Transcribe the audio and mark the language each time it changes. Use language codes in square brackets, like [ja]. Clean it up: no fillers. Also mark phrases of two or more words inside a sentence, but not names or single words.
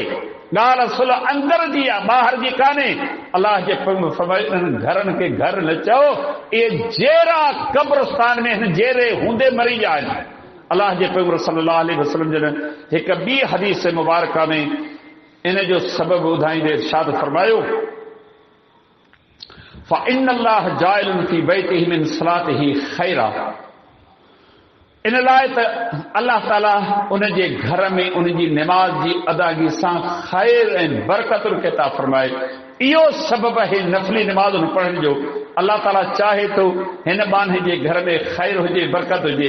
[sd] ॻाल्हि असुल अंदरि जी आहे, ॿाहिरि जी कान्हे। अलाह जे घरनि खे घर न चओ, इहे जहिड़ा कब्रस्तान में हिन जहिड़े हूंदे मरी विया आहिनि। अलाह जे पैगंबर [ar] صلى الله عليه وسلم [sd] जन हिकु ॿी हदीस मुबारका में इन जो सबबु ॿुधाईंदे इरशाद फरमायो, [ar] فإن الله جاعل في بيته من صلاته خيرا। [sd] इन लाइ त अलाह ताला उन जे घर में उन जी निमाज़ जी अदागी सां ख़ैर ऐं बरकतुनि खे था फरमाए। इहो सबबु आहे नफ़ली निमाज़ पढ़ण जो। अलाह ताला चाहे तो हिन बाने जे घर में ख़ैर हुजे, बरकत हुजे।